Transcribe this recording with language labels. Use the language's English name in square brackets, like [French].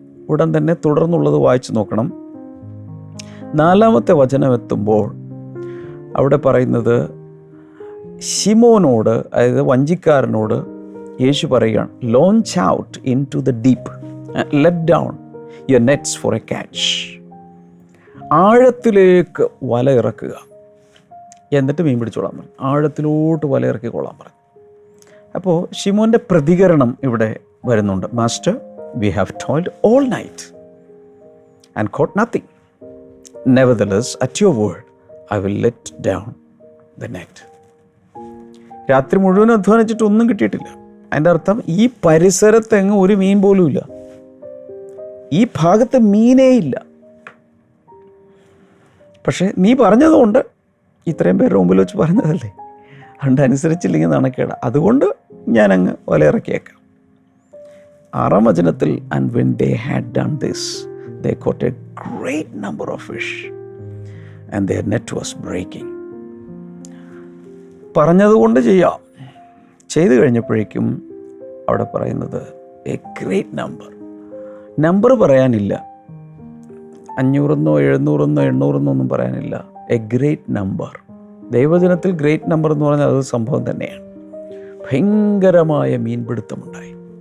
[Malayalam] ഉടൻ തന്നെ തുടർന്നുള്ളത് വായിച്ചു നോക്കണം. 4-ാമത്തെ വചനം എത്തുമ്പോൾ അവിടെ പറയുന്നത്, ശിമോനോട്, അതായത് വഞ്ചിക്കാരനോട് യേശു പറയുകയാണ്, [English] Launch out into the deep, let down your nets for a catch. [Malayalam] ആഴത്തിലേക്ക് വല ഇറക്കുക, എന്നിട്ട് മീൻ പിടിച്ചോളാൻ പറഞ്ഞു. ആഴത്തിലോട്ട് വല ഇറക്കിക്കൊള്ളാൻ പറഞ്ഞു. അപ്പോൾ ശിമോൻ്റെ പ്രതികരണം ഇവിടെ വരുന്നുണ്ട്. [English] Master, we have toiled all night and caught nothing. Nevertheless, at your word, I will let down the net. [Malayalam] രാത്രി മുഴുവൻ അധ്വാനിച്ചിട്ട് ഒന്നും കിട്ടിയിട്ടില്ല. അതിൻ്റെ അർത്ഥം ഈ പരിസരത്തെങ്ങും ഒരു മീൻ പോലും ഇല്ല. ഈ ഭാഗത്ത് മീനേ ഇല്ല. പക്ഷേ നീ പറഞ്ഞതുകൊണ്ട്, ഇത്രയും പേരുടെ മുമ്പിൽ വെച്ച് പറഞ്ഞതല്ലേ, അതുകൊണ്ട് അനുസരിച്ചില്ലെങ്കിൽ നാണക്കേട, അതുകൊണ്ട് ഞാനങ്ങ് വലയിറക്കിയേക്കാം. 6-ാം വചനത്തിൽ, [English] and when they had done this, they caught a great number of fish and their net was breaking. [Malayalam] പറഞ്ഞതുകൊണ്ട് ചെയ്യാം. ചെയ്തു കഴിഞ്ഞപ്പോഴേക്കും അവിടെ പറയുന്നത് എ ഗ്രേറ്റ് നമ്പർ പറയാനില്ല. 500-എന്നോ 700-എന്നോ 800-എന്നോ ഒന്നും പറയാനില്ല. A great number. ദൈവജനത്തിൽ great number എന്ന് പറഞ്ഞാൽ അത് സംഭവം തന്നെയാണ്. ഭയങ്കരമായ മീൻപിടുത്തമുണ്ടായി.